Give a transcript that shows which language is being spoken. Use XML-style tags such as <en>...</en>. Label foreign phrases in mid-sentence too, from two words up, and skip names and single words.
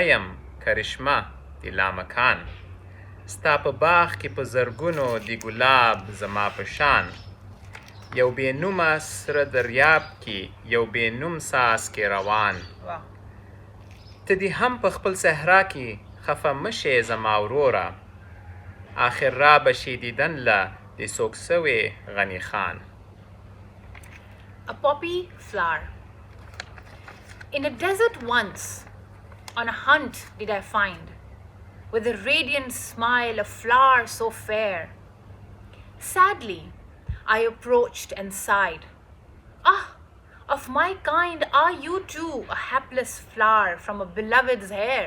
<ps>یم کرشمه د لامکان، ستا په باغ کې په زرګونو د ګلاب زما په شان، یو بې نومه سره دریاب کې یو بې نوم څاڅکی روان، ته دې هم په خپل صحرا کې خفه مه شې زما وروره، آخر را به شي دیدن له د سوک سوې غني خان.</ps> <en>A poppy flower. In a desert once, on a hunt did I find, with a radiant smile, a flower so fair. Sadly, I approached and sighed, ah, of my kind are you too, a hapless flower from a beloved's hair.</en>